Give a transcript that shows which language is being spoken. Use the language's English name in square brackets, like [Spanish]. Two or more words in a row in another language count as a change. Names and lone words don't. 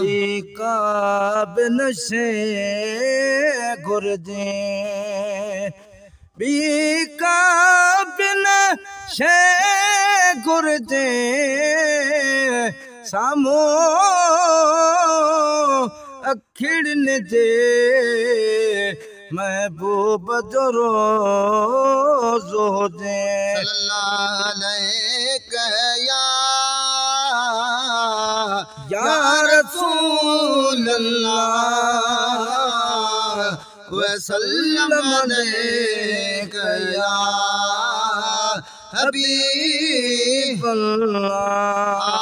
[Sindhi] जी का बि न शइ घुरिजे, ٻي ڪا به نه شيءِ گهرجي، سامهون اکڙن جي محبوب جو روزو هجي. [Arabic] صلي الله عليك يا، يا يا رسول رسول الله. الله. وسلم عليك يا حبيب الله.